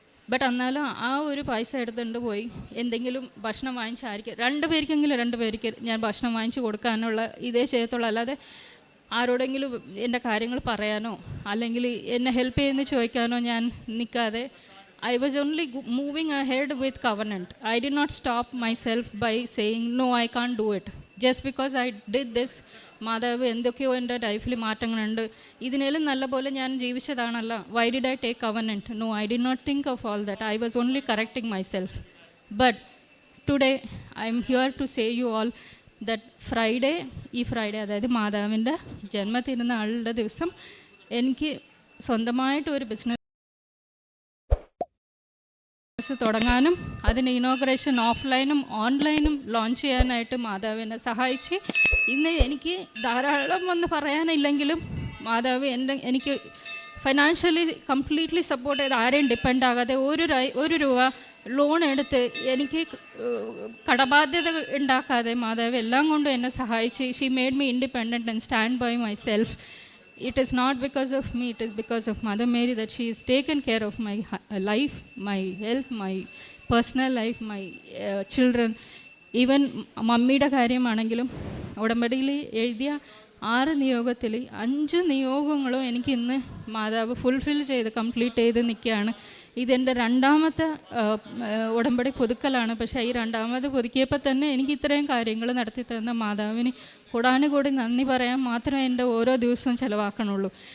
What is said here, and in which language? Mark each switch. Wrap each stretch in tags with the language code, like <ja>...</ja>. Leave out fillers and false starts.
<ml>But എന്നാലും ആ ഒരു പൈസ എടുത്തുകൊണ്ട് പോയി എന്തെങ്കിലും ഭക്ഷണം വാങ്ങിച്ചായിരിക്കും 2 പേർക്ക് ഞാൻ ഭക്ഷണം വാങ്ങിച്ച് കൊടുക്കാനുള്ള ഇതേ ചെയ്യത്തുള്ളൂ. അല്ലാതെ ആരോടെങ്കിലും എൻ്റെ കാര്യങ്ങൾ പറയാനോ അല്ലെങ്കിൽ എന്നെ ഹെൽപ്പ് ചെയ്യുമെന്ന് ചോദിക്കാനോ ഞാൻ നിൽക്കാതെ</ml> <en>I was only moving ahead with covenant. I did not stop myself by saying, no, I can't do it. Just because I did this,</en> <ml>മാതാവ് എന്തൊക്കെയോ എൻ്റെ ലൈഫിൽ മാറ്റങ്ങളുണ്ട്, ഇതിനേലും നല്ല പോലെ ഞാൻ ജീവിച്ചതാണല്ല.</ml> <en>Why did I take covenant? No, I did not think of all that. I was only correcting myself. But today, I am here to say you all,</en> <ml>that ഈ Friday അതായത് മാതാവിൻ്റെ ജന്മതിരുന്നാളുടെ ദിവസം എനിക്ക് സ്വന്തമായിട്ട് ഒരു ബിസിനസ് തുടങ്ങാനും അതിന് ഇനോഗ്രേഷൻ ഓഫ്ലൈനും ഓൺലൈനും ലോഞ്ച് ചെയ്യാനായിട്ട് മാതാവ് എന്നെ സഹായിച്ച് ഇന്ന് എനിക്ക് ധാരാളം ഒന്ന് പറയാനില്ലെങ്കിലും മാതാവ് എനിക്ക് ഫൈനാൻഷ്യലി കംപ്ലീറ്റ്ലി സപ്പോർട്ട് ചെയ്ത് ആരെയും ഡിപ്പെൻഡ് ആകാതെ ഒരു രൂപ ലോൺ എടുത്ത് എനിക്ക് കടബാധ്യത ഉണ്ടാക്കാതെ മാതാവ് എല്ലാം കൊണ്ടും എന്നെ സഹായിച്ച്</ml> <en>She made me independent and stand by my self. It is not because of me, it is because of Mother Mary that she has taken care of my life, my health, my personal life, my children.</en> <ml>Even മമ്മിയുടെ കാര്യമാണെങ്കിലും ഉടമ്പടിയിൽ എഴുതിയ 6 നിയോഗത്തിൽ 5 നിയോഗങ്ങളും എനിക്ക് ഇന്ന് മാതാവ് fulfil ചെയ്ത് complete ചെയ്ത് നിൽക്കുകയാണ്. ഇതെൻ്റെ 2ാമത്തെ ഉടമ്പടി പുതുക്കലാണ്. പക്ഷേ ഈ 2ാമത് പുതുക്കിയപ്പോൾ തന്നെ എനിക്ക് ഇത്രയും കാര്യങ്ങൾ നടത്തി തന്ന മാതാവിന് കൂടാനുകൂടി നന്ദി പറയാൻ മാത്രമേ എൻ്റെ ഓരോ ദിവസവും ചിലവാക്കണുള്ളൂ.</ml>